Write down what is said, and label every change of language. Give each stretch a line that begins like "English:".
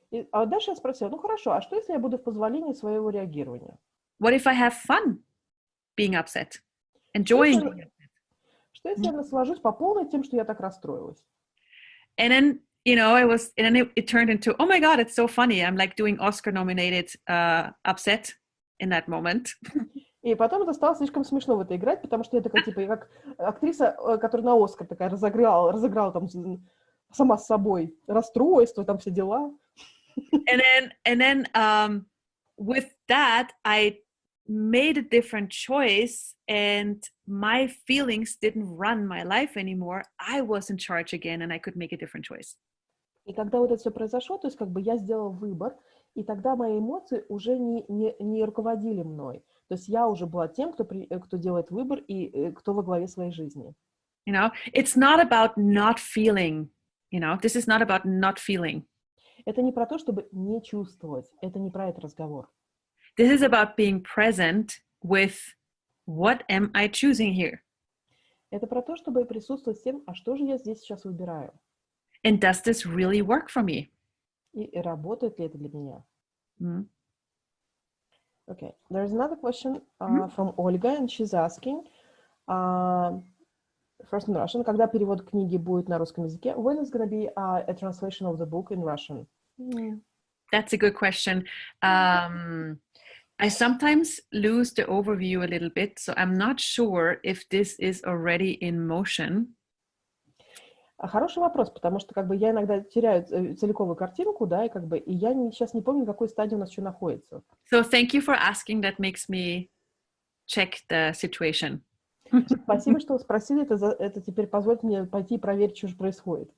Russian: А дальше я спросила, ну хорошо, а что если я буду в позволении своего реагирования?
English: What if I have fun being upset, enjoying being upset?
Russian: Что если я наслажусь по полной тем, что я так расстроилась?
English: And then, it turned into, oh my God, it's so funny. I'm like doing Oscar-nominated upset in that moment.
Russian: И потом это стало слишком смешно в это играть, потому что я такая, типа, как актриса, которая на Оскар такая разыграла там сама с собой расстройство, там все дела.
English: And then with that, I made a different choice and my feelings didn't run my life anymore. I was in charge again and I could make a different choice.
Russian: И когда вот это все произошло, то есть как бы я сделала выбор, и тогда мои эмоции уже не руководили мной. То есть я уже была тем, кто делает выбор и кто во главе своей жизни.
English: It's not about not feeling, this is not about not feeling.
Russian: Это не про то, чтобы не чувствовать, это не про этот разговор.
English: This is about being present with what am I choosing here?
Russian: Это про то, чтобы присутствовать с тем, а что же я здесь сейчас выбираю?
English: And does this really work for me?
Russian: И работает ли это для меня? Mm-hmm.
English: Okay, there's another question from Olga, and she's asking, First in Russian.
Russian: Когда перевод книги будет на русском языке?
English: When is going to be a translation of the book in Russian? That's a good question. I sometimes lose the overview a little bit, so I'm not sure if this is already in motion.
Russian: Хороший вопрос, потому что как бы я иногда теряю целиковую картинку, да, и я сейчас не помню, в какой стадии у нас что находится.
English: So thank you for asking. That makes me check the situation.
Russian: Спасибо, что вы спросили. Это теперь позволит мне пойти и проверить, что же происходит.